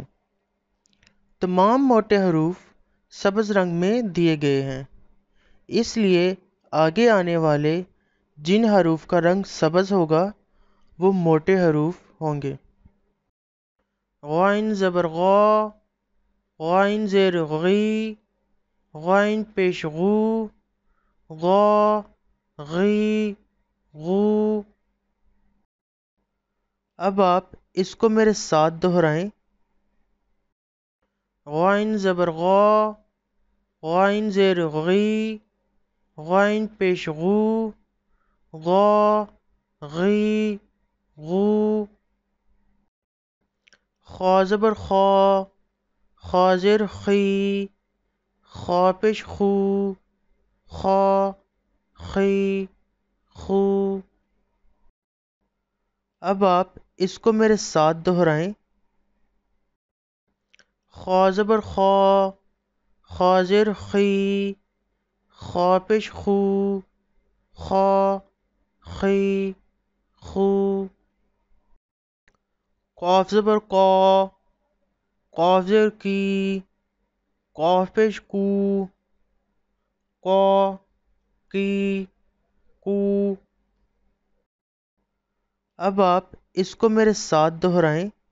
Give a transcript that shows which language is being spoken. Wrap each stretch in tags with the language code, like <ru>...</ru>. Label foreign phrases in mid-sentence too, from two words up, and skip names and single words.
<ur>تمام موٹے حروف سبز رنگ میں دیے گئے ہیں، اس لیے آگے آنے والے جن حروف کا رنگ سبز ہوگا وہ موٹے حروف ہوں گے. غین زبر غا، غین زیر غی، غین پیش غو، غا، غی، غو. اب آپ اس کو میرے ساتھ دہرائیں. غین زبر غا، غین زیر غی، غین پیش غو، غا، غی، غو. خا زبر خا، خا زیر خی، خا پیش خو، خا، خی، خو. اب آپ اس کو میرے ساتھ دہرائیں. خا زبر خا، خا زیر خی، خا پیش خو، خا، خی، خو. قاف زبر قا، قاف زیر کی، قاف پیش کو، قا کی کو۔ اب آپ اس کو میرے ساتھ دہرائیں۔</ur>